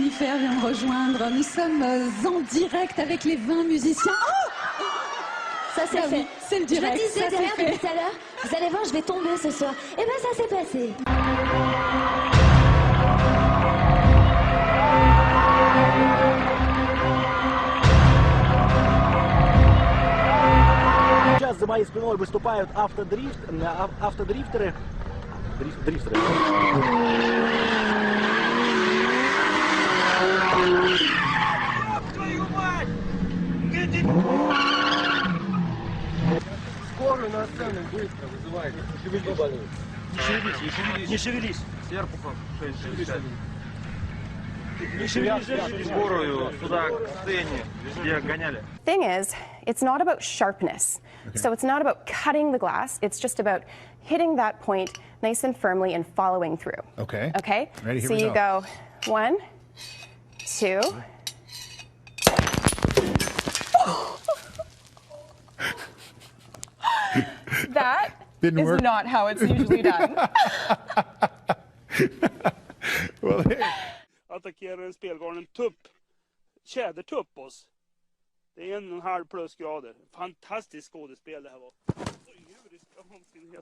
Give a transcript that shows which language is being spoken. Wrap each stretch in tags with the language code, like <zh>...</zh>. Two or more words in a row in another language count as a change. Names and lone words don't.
<fr>Jennifer vient me rejoindre. Nous sommes en direct avec les 20 musiciens. Oh, ça c'est fait. Oui, c'est le direct. Je le disais derrière depuis tout à l'heure, vous allez voir, je vais tomber ce soir. Et ben ça s'est passé.</fr> <ru>Сейчас за моей спиной выступают автодрифтеры. Дрифтеры. Скорую на сцену быстро вызывайте. Не шевелись. Сверху 660. Не шевелись. Скорую сюда, к сцене, где гоняли.</ru> <en>Thing is, it's not about sharpness. Okay. So it's not about cutting the glass. It's just about hitting that point nice and firmly and following through. Okay. Okay? Ready, here so we you go 1, 2. That Didn't is work. not how it's usually done. Well,</en> <sv>attackerar en spelgalen tupp, tjädertupp oss. Det är 1,5 plusgrader. Fantastiskt skådespel det här var. Oj, djurisk vansinnighet.</sv>